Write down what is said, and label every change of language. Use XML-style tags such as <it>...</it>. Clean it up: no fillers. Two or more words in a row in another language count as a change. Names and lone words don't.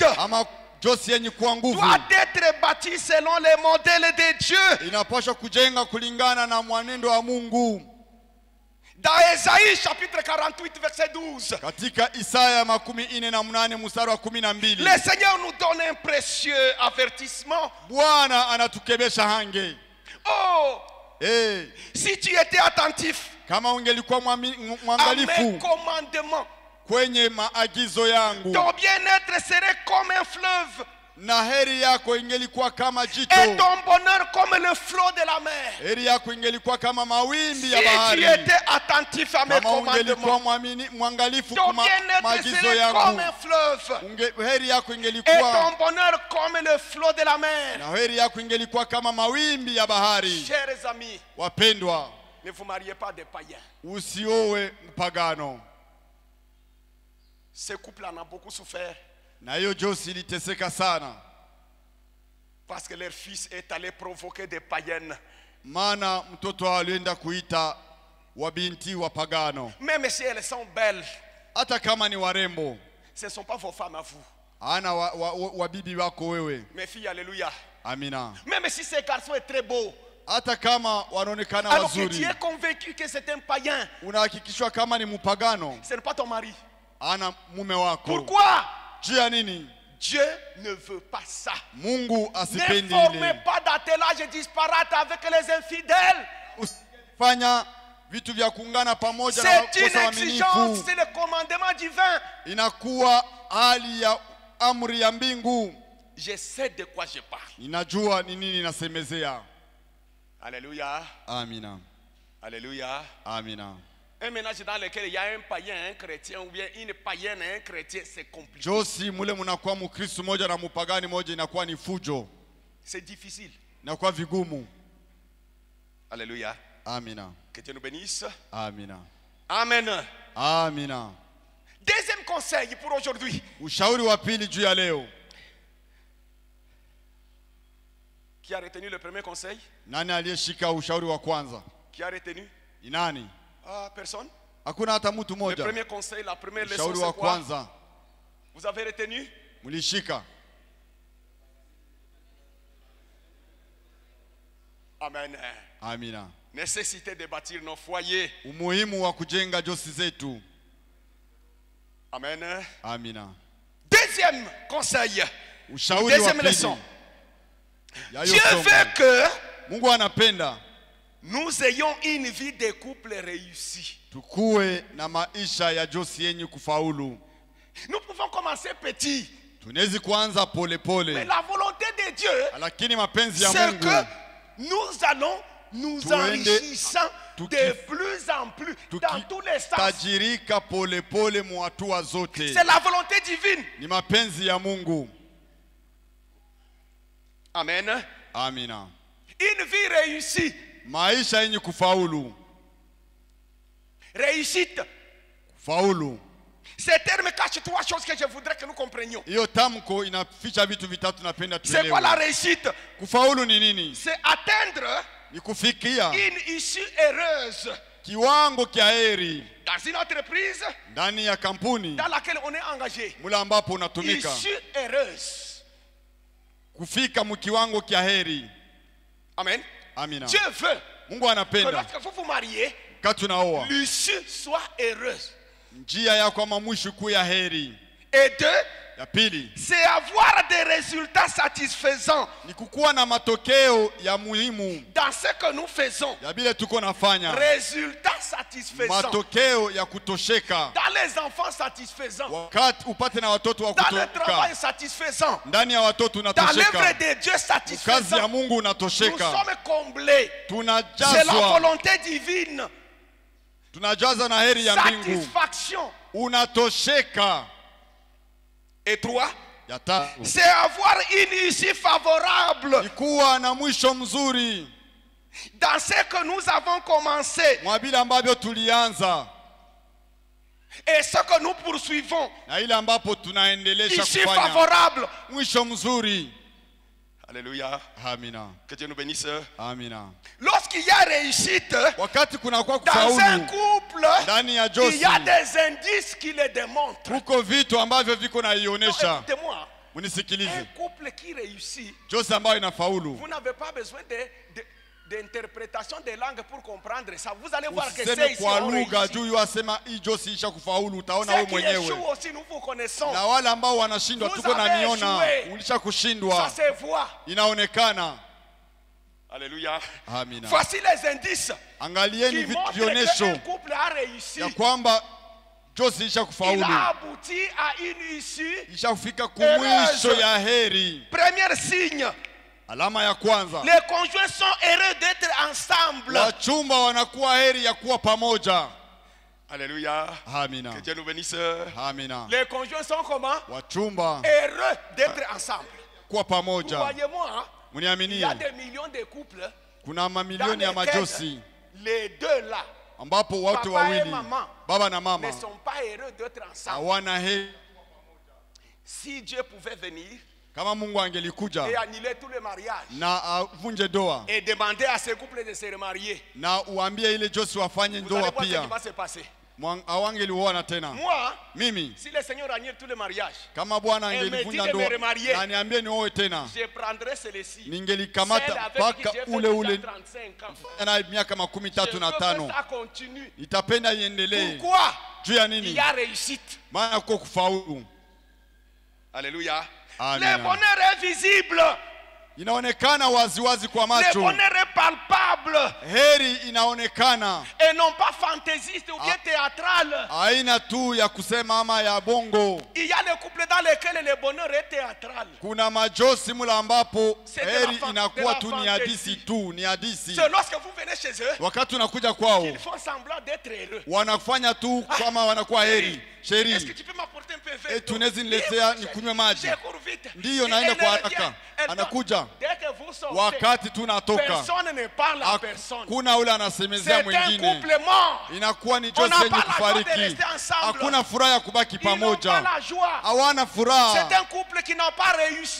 <sw>ama josi yenye kuwa nguvu</sw> <fr>doit être bâti selon les modèles de Dieu.</fr> <sw>inapaswa kujenga kulingana na mwenendo wa Mungu.</sw> <fr>Dans Ésaïe chapitre 48 verset 12.</fr> <sw>Katika Isaya 48 mstari wa 12.</sw> <fr>Le Seigneur nous donne un précieux avertissement.</fr> <sw>Bwana anatukebesha hange. Oh, Hey,</sw> <fr>si tu étais attentif</fr> <sw>kama ungelikuwa</sw> <fr>à mes</fr> <sw>mwangalifu</sw> <fr>commandements,</fr> <sw>kwenye maagizo yangu,</sw> <fr>ton bien-être serait comme un fleuve</fr> <sw>na heri yako ingelikuwa kama jito,</sw> <fr>et ton bonheur comme le flot de la mer.</fr> <sw>heri yako ingelikuwa kama mawimbi</sw> <fr>Si</fr> <sw>ya</sw> <fr>tu</fr> <sw>bahari.</sw> <fr>étais attentif à mes</fr> <sw>Kama ungelikuwa</sw> <fr>commandements,</fr> <sw>mwangalifu</sw> <fr>ton</fr> <sw>kwa</sw> <fr>bien-être</fr> <sw>maagizo</sw> <fr>serait comme</fr> <sw>yangu,</sw> <fr>un fleuve</fr> <sw>heri yako</sw> <fr>et ton</fr> <sw>ingelikuwa</sw> <fr>bonheur comme le flot de la mer.</fr> <sw>na heri yako ingelikuwa kama mawimbi ya bahari.</sw> <fr>Chers amis,</fr> <sw>Wapendwa,</sw> <fr>ne vous mariez pas des païens.</fr> <sw>usiowe mpagano.</sw> <fr>Ce couple en a beaucoup souffert</fr> <sw>Na hiyo josi iliteseka sana,</sw> <fr>parce que leur fils est allé provoquer des païennes.</fr> <sw>maana mtoto wao alienda kuita wabinti wapagano.</sw> <fr>Même si elles sont belles,</fr> <sw>Hata kama ni warembo,</sw> <fr>ce ne sont pas vos femmes à vous.</fr> <sw>ana wabibi wako wewe.</sw> <fr>Mes filles, alléluia.</fr> <sw>Amina.</sw> <fr>Même si ce garçon est très beau,</fr> <sw>Hata kama wanaonekana</sw> <fr>alors que tu</fr> <sw>wazuri,</sw> <fr>es convaincu que c'est un païen,</fr> <sw>unahakikishwa kama ni mpagano,</sw> <fr>ce n'est pas ton mari.</fr> <sw>ana mume wako.</sw> <fr>Pourquoi?</fr> <sw>Juu ya nini?</sw> <fr>Dieu ne veut pas ça.</fr> <sw>Mungu</sw> <fr>Ne</fr> <sw>asipendi</sw> <fr>formez</fr> <sw>ile.</sw> <fr>pas d'attelage disparate avec les infidèles.</fr> <sw>Usifanya vitu vya kuungana pamoja na</sw> <fr>C'est une</fr> <sw>wakosa</sw> <fr>exigence,</fr> <sw>waaminifu.</sw> <fr>c'est le commandement divin.</fr> <sw>Inakuwa hali ya amri ya mbingu.</sw> <fr>Je sais de quoi je parle.</fr> <sw>Ninajua ni nini nasemezea.</sw> <fr>Alléluia.</fr> <sw>Amina.</sw> <fr>Alléluia.</fr> <sw>Amina.</sw> <fr>Un ménage dans lequel il y a un païen, un chrétien, ou bien une païenne et un chrétien, c'est compliqué.</fr> <sw>Josi mule munakuwa mkristo moja na mupagani moja, inakuwa ni fujo.</sw> <fr>C'est difficile.</fr> <sw>Inakuwa vigumu.</sw> <fr>Alléluia.</fr> <sw>Amina.</sw> <fr>Que Dieu nous bénisse.</fr> <sw>Amina.</sw> <fr>Amen.</fr> <sw>Amina.</sw> <fr>Deuxième conseil pour aujourd'hui.</fr> <sw>Ushauri wa pili juu ya leo.</sw> <fr>Qui a retenu le premier conseil?</fr> <sw>Nani aliyeshika ushauri wa kwanza?</sw> <fr>Qui a retenu?</fr> <sw>Ni nani?</sw> <fr>Ah, personne.</fr> <sw>Hakuna hata mtu</sw> <fr>Le</fr> <sw>mmoja.</sw> <fr>premier conseil, la première leçon,</fr> <sw>Ushauri wa</sw> <fr>c'est quoi?</fr> <sw>kwanza</sw> <fr>Vous avez retenu?</fr> <sw>mlishika.</sw> <fr>Amen.</fr> <sw>Amina.</sw> <fr>Nécessité de bâtir nos foyers.</fr> <sw>Umuhimu wa kujenga josi zetu.</sw> <fr>Amen.</fr> <sw>Amina.</sw> <fr>Deuxième conseil.</fr> <sw>Ushauri wa</sw> <fr>Deuxième</fr> <sw>pili.</sw> <fr>leçon.</fr> <sw>Ya hiyo</sw> <fr>Dieu</fr> <sw>somo.</sw> <fr>veut que</fr> <sw>Mungu anapenda</sw> <fr>nous ayons une vie de couple réussie.</fr> <sw>tukue na maisha ya josi yenye kufaulu.</sw> <fr>Nous pouvons commencer petit,</fr> <sw>Tunawezi kuanza pole</sw> <fr>mais</fr> <sw>pole,</sw> <fr>la volonté de Dieu,</fr> <sw>lakini mapenzi ya</sw> <fr>c'est</fr> <sw>Mungu</sw> <fr>que nous allons nous</fr> <sw>Tuende-</sw> <fr>enrichissant</fr> <sw>tuki-</sw> <fr>de plus en plus dans tous les sens.</fr> <sw>tukitajirika pole pole mu hatua zote.</sw> <fr>C'est la volonté divine.</fr> <sw>Ni mapenzi ya Mungu.</sw> <fr>Amen.</fr> <sw>Amina.</sw> <fr>Une vie réussie.</fr> <sw>Maisha yenye kufaulu.</sw> <fr>Réussite.</fr> <sw>Faulu.</sw> <fr>Ce terme cache trois choses que je voudrais que nous comprenions.</fr> <sw>Hiyo tamko inaficha vitu vitatu napenda</sw> <fr>C'est quoi la</fr> <sw>tuelewe.</sw> <fr>réussite?</fr> <sw>Kufaulu ni nini?</sw> <fr>C'est atteindre</fr> <sw>Ni kufikia</sw> <fr>une issue heureuse</fr> <sw>kiwango kia heri</sw> <fr>dans une entreprise</fr> <sw>ndani ya kampuni</sw> <fr>dans laquelle on est engagé.</fr> <sw>mule ambapo unatumika.</sw> <fr>Issue heureuse.</fr> <sw>Kufika mkiwango kia heri.</sw> <fr>Amen.</fr> <sw>Amina.</sw> <fr>Dieu veut</fr> <sw>Mungu</sw> <fr>que</fr> <sw>anapenda</sw> <fr>lorsque vous vous mariez,</fr> <sw>kati unaoa</sw> <fr>l'issue soit heureuse.</fr> <sw>njia ya kwa mwisho kuu ya heri.</sw> <fr>Et deux,</fr> <sw>Ya pili</sw> <fr>c'est avoir des résultats satisfaisants</fr> <sw>ni kukuwa na matokeo ya muhimu</sw> <fr>dans ce que nous faisons.</fr> <sw>ya bile tuko nafanya.</sw> <fr>Résultats satisfaisants.</fr> <sw>Matokeo ya kutosheka.</sw> <fr>Dans les enfants satisfaisants.</fr> <sw>Wakati upate na watoto wa</sw> <fr>Dans le travail</fr> <sw>kutoka.</sw> <fr>satisfaisant.</fr> <sw>Ndani ya watoto</sw> <fr>Dans l'œuvre</fr> <sw>unatosheka.</sw> <fr>de Dieu</fr> <sw>Kazi ya</sw> <fr>satisfaisant.</fr> <sw>Mungu</sw> <fr>Nous</fr> <sw>unatosheka.</sw> <fr>sommes comblés. C'est la</fr> <sw>Tunajazwa.</sw> <fr>volonté divine.</fr> <sw>tunajaza na heri ya mbingu.</sw> <fr>Satisfaction.</fr> <sw>Unatosheka.</sw> <fr>Et 3,</fr> <sw>Ya tatu,</sw> <fr>c'est avoir une issue favorable</fr> <sw>ni kuwa na mwisho mzuri</sw> <fr>dans ce que nous avons commencé</fr> <sw>mwa vile ambavyo tulianza</sw> <fr>et ce que nous poursuivons.</fr> <sw>na ile ambapo tunaendelesha</sw> <fr>Issue</fr> <sw>kufanya.</sw> <fr>favorable.</fr> <sw>Mwisho mzuri.</sw> <fr>Alléluia.</fr> <sw>Amina.</sw> <fr>Que Dieu nous bénisse.</fr> <sw>Amina.</sw> <fr>Lorsqu'il y a réussite</fr> <sw>Wakati kunakuwa</sw> <fr>dans un</fr> <sw>kufaulu</sw> <fr>couple,</fr> <sw>ndani ya</sw> <fr>il</fr> <sw>Josi,</sw> <fr>y a des indices qui le démontrent.</fr> <sw>kuko vitu ambavyo viko</sw> <fr>Non,</fr> <sw>naionesha.</sw> <fr>écoutez-moi, un</fr> <sw>Munisikilize.</sw> <fr>couple qui réussit,</fr> <sw>Josi ambayo inafaulu,</sw> <fr>vous n'avez pas besoin d'interprétation des langues pour comprendre ça. Vous allez voir que c'est</fr> <sw>usiseme</sw> <fr>ici</fr> <sw>kwa</sw> <fr>on</fr> <sw>lugha</sw> <fr>réussit.</fr> <sw>juu yuasema hii Josi isha kufaulu, utaona wewe</sw> <fr>Ceux qui échouent</fr> <sw>mwenyewe.</sw> <fr>aussi, nous vous connaissons.</fr> <sw>Na wale ambao wanashindwa</sw> <fr>Vous</fr> <sw>tuko na</sw> <fr>avez</fr> <sw>niona,</sw> <fr>échoué.</fr> <sw>ulisha</sw> <fr>Ça</fr> <sw>kushindwa,</sw> <fr>se voit.</fr> <sw>inaonekana.</sw> <fr>Alléluia.</fr> <sw>Amina.</sw> <fr>Voici les indices</fr> <sw>Angalieni</sw> <fr>qui</fr> <sw>vitu</sw> <fr>montrent</fr> <sw>vionesho</sw> <fr>qu'un couple a réussi.</fr> <sw>ya kwamba Josi isha</sw> <fr>Il</fr> <sw>kufaulu,</sw> <fr>a abouti à une issue.</fr> <sw>isha kufika kumwisho ya heri.</sw> <fr>Premier signe,</fr> <sw>Alama ya kwanza,</sw> <fr>les conjoints sont heureux d'être ensemble.</fr> <sw>wachumba wanakuwa heri ya kuwa pamoja.</sw> <fr>Alléluia.</fr> <sw>Amina.</sw> <fr>Que Dieu nous bénisse.</fr> <sw>Amina.</sw> <fr>Les conjoints sont comment?</fr> <sw>Wachumba</sw> <fr>Heureux d'être ensemble.</fr> <sw>kuwa</sw> <fr>Vous</fr> <sw>pamoja.</sw> <fr>voyez moi, il y a</fr> <sw>Muniaminie,</sw> <fr>des millions de couples</fr> <sw>kuna</sw> <fr>dans</fr> <sw>mamilioni ya</sw> <fr>lesquels</fr> <sw>majosi</sw> <fr>les deux là</fr> <sw>ambapo watu</sw> <fr>Papa et</fr> <sw>wawili,</sw> <fr>maman</fr> <sw>baba na mama,</sw> <fr>ne sont pas heureux d'être ensemble.</fr> <sw>hawana heri.</sw> <fr>Si Dieu pouvait venir</fr> <sw>Kama Mungu angelikuja</sw> <fr>et annuler tous les mariages</fr> <sw>na avunje doa</sw> <fr>et demander à ces couples de se remarier,</fr> <sw>na uambie ile Josi wafanye</sw> <fr>vous allez</fr> <sw>ndoa</sw> <fr>voir ce qui</fr> <sw>pia,</sw> <fr>va se passer.</fr> <sw>hawangeliuona tena.</sw> <fr>Moi,</fr> <sw>Mimi</sw> <fr>si le Seigneur annule tous les mariages,</fr> <sw>kama Bwana</sw> <fr>me</fr> <sw>angelivunja</sw> <fr>dit de me</fr> <sw>ndoa</sw> <fr>remarier.</fr> <sw>na niambie nioe tena,</sw> <fr>je prendrai celui-ci. Celle</fr> <sw>ningelikamata</sw> <fr>avec qui</fr> <sw>mpaka</sw> <fr>j'ai fait</fr> <sw>ule</sw> <fr>déjà</fr> <sw>ule</sw> <fr>35 ans.</fr> <sw>na miaka makumi</sw> <fr>Je</fr> <sw>tatu</sw> <fr>veux</fr> <sw>na</sw> <fr>que</fr> <sw>tano.</sw> <fr>ça continue.</fr> <sw>Itapenda iendelee.</sw> <fr>Pourquoi?</fr> <sw>Juu ya</sw> <fr>Il</fr> <sw>nini?</sw> <fr>y a réussite.</fr> <sw>Maana kuko kufaulu.</sw> <fr>Alléluia. Amen. Le bonheur est visible.</fr> <sw>Inaonekana waziwazi kwa</sw> <fr>Le</fr> <sw>macho.</sw> <fr>bonheur est palpable.</fr> <sw>Heri inaonekana,</sw> <fr>Et non pas fantaisiste ou bien théâtral.</fr> <sw>haina tu ya kusema ama ya bongo.</sw> <fr>Il y a les couples dans lesquels le bonheur est théâtral.</fr> <sw>Kuna majosi mula ambapo</sw> <fr>C'est de</fr> <sw>heri</sw> <fr>la</fr> <sw>inakuwa</sw> <fr>de</fr> <sw>tu</sw> <fr>la</fr> <sw>ni hadisi tu, ni hadisi.</sw> <fr>C'est lorsque vous venez chez eux,</fr> <sw>Wakati unakuja kwao</sw> <fr>ils font semblant d'être heureux.</fr> <sw>wanafanya tu kama wanakuwa heri.</sw> <fr>Est-ce que</fr> <sw>Sheri,</sw> <fr>tu peux m'apporter un peu de</fr> <sw>eti unaweza niletea nikunywe maji?</sw> <fr>Je cours vite.</fr> <sw>Ndiyo,</sw> <fr>Et</fr> <sw>naenda</sw> <fr>elle</fr> <sw>kwa</sw> <fr>revient.</fr> <sw>haraka.</sw> <fr>Elle</fr> <sw>Anakuja.</sw> <fr>sort. Dès que vous sortez,</fr> <sw>Wakati tunatoka</sw> <fr>personne ne parle à personne.</fr> <sw>hakuna ule anasemezea</sw> <fr>C'est un</fr> <sw>mwingine,</sw> <fr>couple mort.</fr> <sw>inakuwa ni</sw> <fr>On</fr> <sw>Josi</sw> <fr>n'a</fr> <sw>yenye</sw> <fr>pas la joie de</fr> <sw>kufariki.</sw> <fr>rester ensemble.</fr> <sw>Hakuna furaha ya kubaki</sw> <fr>Ils n'ont pas</fr> <sw>pamoja,</sw> <fr>la joie.</fr> <sw>hawana</sw> <fr>C'est</fr> <sw>furaha.</sw> <fr>un couple qui n'a pas réussi.</fr>